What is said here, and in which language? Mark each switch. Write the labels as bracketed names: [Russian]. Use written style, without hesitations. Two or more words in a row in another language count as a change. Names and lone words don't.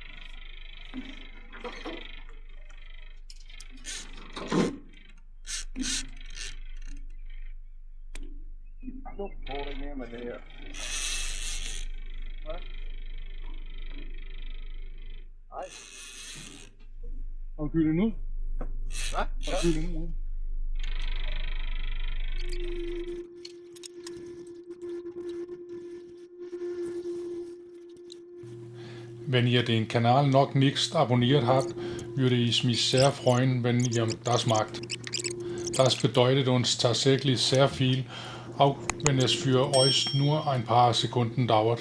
[Danish] Nu får det mere med det her. Hvad? Nej. Har du kyldet den ud? Hvad? Har du kyldet den ud? [German] Wenn ihr den Kanal noch nicht abonniert habt, würde ich mich sehr freuen, wenn ihr das macht. Das bedeutet uns tatsächlich sehr viel, auch wenn es für euch nur ein paar Sekunden dauert.